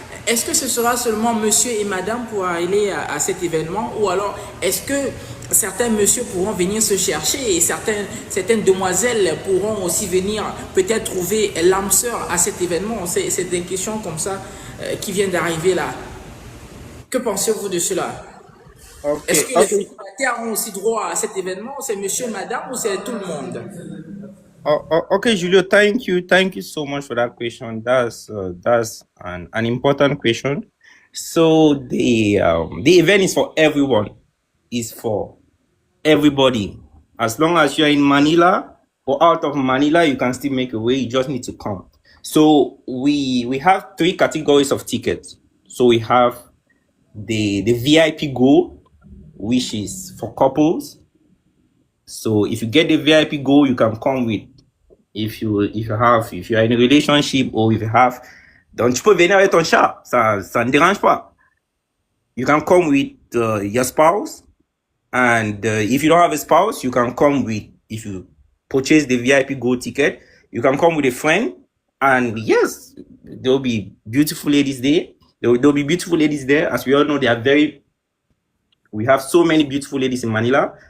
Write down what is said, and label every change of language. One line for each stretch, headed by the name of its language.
French: Est-ce que ce sera seulement monsieur et madame pour aller à cet événement ou alors est-ce que certains messieurs pourront venir se chercher et certaines demoiselles pourront aussi venir peut-être trouver l'âme sœur à cet événement? C'est des questions comme ça qui viennent d'arriver là. Que pensez-vous de cela? Est-ce Okay, que les okay. célibataires ont aussi droit à cet événement? C'est monsieur, madame ou c'est tout le monde?
English: Okay, Julio, thank you so much for that question. That's an important question. So the event is for everyone. Is for everybody. As long as you're in Manila or out of Manila, you can still make a way. You just need to come. So we have three categories of tickets. So we have the VIP Gold, which is for couples. So if you get the VIP Gold, you can come with if you are in a relationship or if you have.
French: Donc tu peux venir avec ton chat, ça ne dérange pas.
English: You can come with your spouse, and if you don't have a spouse, you can come with, if you purchase the VIP Gold ticket, you can come with a friend, and yes, there will be beautiful ladies there. There will be beautiful ladies there. As we all know, we have so many beautiful ladies in Manila.